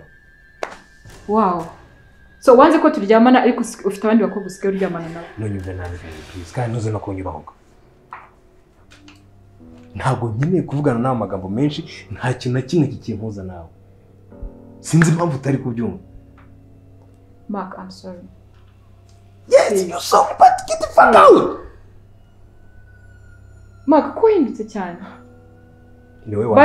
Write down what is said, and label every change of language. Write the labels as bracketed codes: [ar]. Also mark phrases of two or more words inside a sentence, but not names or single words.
[rw] wow so wanze ko turyamana ariko ufite abandi bakobwa usigaye uryamana nabo Nonyumve nabi please kandi ntuze no kunyubahoga. Ntabwo nkeneye kuvugana nawe amagambo menshi, nta kintu na kimwe kikimpuza nawe. Sinzi impamvu utari kubyumva. [en] Mark, I'm sorry. Yes, you're sorry, but get the fuck out! [rw] Mark, ko wahindutse cyane. Niwe wa.